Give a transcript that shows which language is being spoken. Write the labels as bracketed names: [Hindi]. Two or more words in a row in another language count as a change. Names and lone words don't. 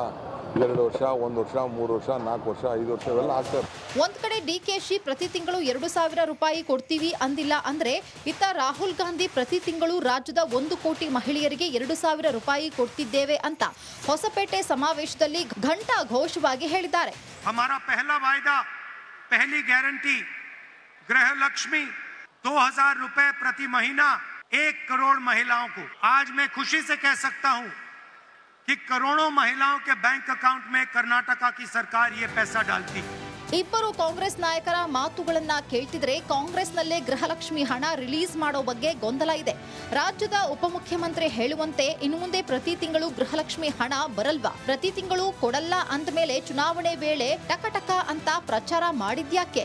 [Kannada] 2 ವರ್ಷ, 1 ವರ್ಷ, 3 ವರ್ಷ, 4 ವರ್ಷ, 5 ವರ್ಷ ಇವೆಲ್ಲ ಆಗ್ತಾರೆ. ಒಂದ್ ಕಡೆ ಡಿಕೆಶಿ ಪ್ರತಿ ತಿಂಗಳು 2,000 ರೂಪಾಯಿ ಕೊಡ್ತೀವಿ ಅಂದಿಲ್ಲ ಅಂದ್ರೆ, ಇತ್ತ ರಾಹುಲ್ ಗಾಂಧಿ ಪ್ರತಿ ತಿಂಗಳು ರಾಜ್ಯದ 1 ಕೋಟಿ ಮಹಿಳೆಯರಿಗೆ 2,000 ರೂಪಾಯಿ ಕೊಡ್ತಿದ್ದೇವೆ ಅಂತ ಹೊಸಪೇಟೆ ಸಮಾವೇಶದಲ್ಲಿ ಘಂಟಾ ಘೋಷವಾಗಿ ಹೇಳಿದ್ದಾರೆ. [Hindi] हमारा पहला वायदा, पहली गारंटी गृहलक्ष्मी 2,000 रुपए प्रति महीना 1 करोड़ महिलाओं को। आज मैं खुशी से कह सकता हूं कि करोड़ों महिलाओं के [English] bank account [Hindi] में कर्नाटका की सरकार ये पैसा डालती। [Kannada] ಇಬ್ಬರು ಕಾಂಗ್ರೆಸ್ ನಾಯಕರ ಮಾತುಗಳನ್ನ ಕೇಳ್ತಿದ್ರೆ ಕಾಂಗ್ರೆಸ್ನಲ್ಲೇ ಗೃಹಲಕ್ಷ್ಮಿ ಹಣ ರಿಲೀಸ್ ಮಾಡೋ ಬಗ್ಗೆ ಗೊಂದಲ ಇದೆ. ರಾಜ್ಯದ ಉಪಮುಖ್ಯಮಂತ್ರಿ ಹೇಳುವಂತೆ ಇನ್ನು ಮುಂದೆ ಪ್ರತಿ ತಿಂಗಳು ಗೃಹಲಕ್ಷ್ಮಿ ಹಣ ಬರಲ್ವಾ, ಪ್ರತಿ ತಿಂಗಳು ಕೊಡಲ್ಲ ಅಂದ ಮೇಲೆ ಚುನಾವಣೆ ವೇಳೆ ಟಕ ಅಂತ ಪ್ರಚಾರ ಮಾಡಿದ್ಯಾಕೆ?